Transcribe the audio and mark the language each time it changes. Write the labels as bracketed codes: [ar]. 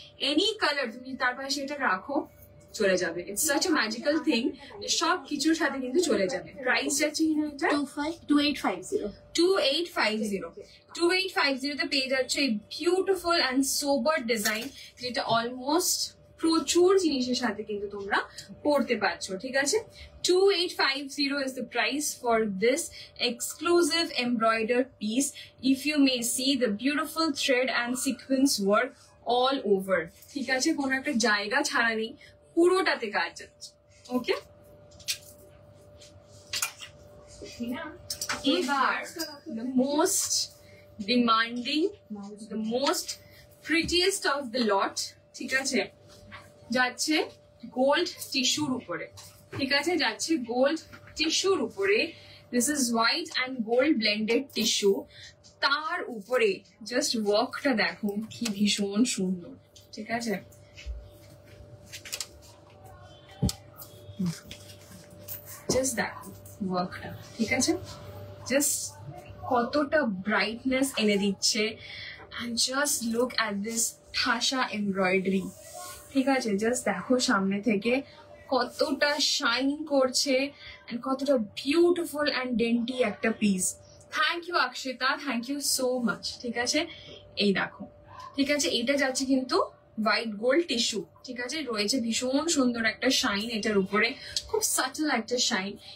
[bn] Any colour তুমি তার পাশে এটা রাখো, চলে যাবে। [en] it's such a magical thing, [bn] সব কিছুর সাথে কিন্তু চলে যাবে। প্রাইস যাচ্ছে কিনা এটা 2850 তে পেয়ে যাচ্ছে এই বিউটিফুল অ্যান্ড সোবার ডিজাইন, যেটা অলমোস্ট প্রচুর জিনিসের সাথে কিন্তু তোমরা পড়তে পারছো, ঠিক আছে। [en] 2850 is the price for this exclusive embroidered piece. If you may see the beautiful thread and sequence work all over, [bn] ঠিক আছে, কোনো একটা জায়গা ছাড়া নেই, পুরোটাতে কাজ যাচ্ছে। ওকে, এবার [en] the most demanding, the most prettiest of the lot, [bn] ঠিক আছে, যাচ্ছে গোল্ড টিস্যুর উপরে, ঠিক আছে, যাচ্ছে গোল্ড টিস্যুর উপরে। [en] this is white and gold blended tissue, [bn] তার উপরে জাস্ট ওয়ার্কটা দেখো কি ভীষণ সুন্দর, ঠিক আছে? জাস্ট দেখো ওয়ার্কটা, ঠিক আছে? জাস্ট কতটা ব্রাইটনেস এনে দিচ্ছে। [en] and just look at this ঠাসা embroidery, [bn] ঠিক আছে? জাস্ট দেখো সামনে থেকে কতটা শাইন করছে and কতটা বিউটিফুল অ্যান্ড ডেন্টি একটা piece. Thank you Akshita, [en] thank you so much, [bn] ঠিক আছে? এই দেখো, ঠিক আছে? এটা যাচ্ছে কিন্তু হোয়াইট গোল্ড টিস্যু, ঠিক আছে? রয়েছে ভীষণ সুন্দর একটা শাইন এটার উপরে, খুব সাটল একটা শাইন।